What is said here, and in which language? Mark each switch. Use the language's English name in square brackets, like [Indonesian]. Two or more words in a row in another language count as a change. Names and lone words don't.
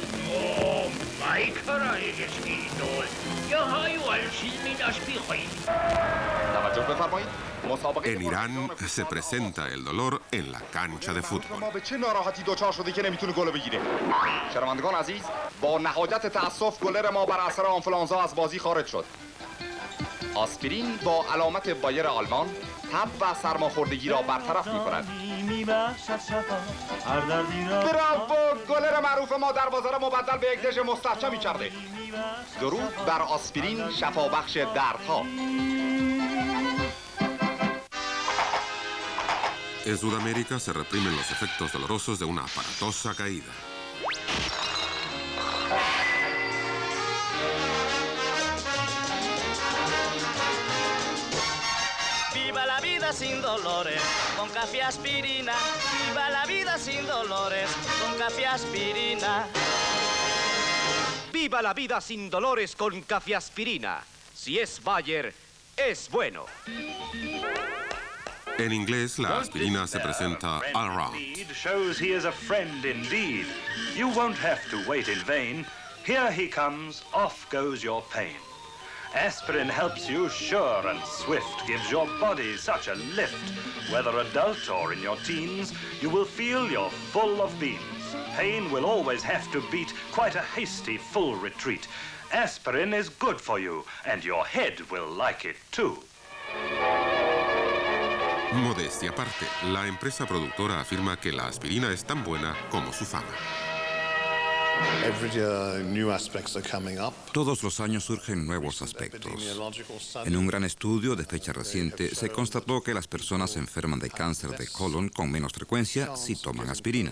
[Danish] Mig kan der ikke ske noget. Jeg har jo altid min aspirin. [Spanish] En Irán se presenta el dolor en la cancha de fútbol. [Persian] شنوندگان عزیز، با نهایت تأسف گلر ما بر اثر آنفلانزا از بازی خارج شد. آسپرین با علامت بایر آلمان تب و سرماخوردگی را برطرف می‌کند. براو! گلر معروف ما دروازه را مبدل به یک دژ مستحکمی کرده. درود بر آسپرین شفابخش دردها. [Spanish] En Sudamérica se reprimen los efectos dolorosos de una aparatosa caída. Viva la vida sin dolores, con café aspirina. Viva la vida sin dolores, con café aspirina. Viva la vida sin dolores con café aspirina. Si es Bayer, es bueno. En inglés, la aspirina se presenta [English] all around. Shows he is a friend indeed. You won't have to wait in vain. Here he comes, off goes your pain. Aspirin helps you sure and swift, gives your body such a lift. Whether adult or in your teens, you will feel you're full of beans. Pain will always have to beat quite a hasty full retreat. Aspirin is good for you, and your head will like it too. [Spanish] Modestia aparte, la empresa productora afirma que la aspirina es tan buena como su fama. Todos los años surgen nuevos aspectos. En un gran estudio de fecha reciente se constató que las personas enferman de cáncer de colon con menos frecuencia si toman aspirina.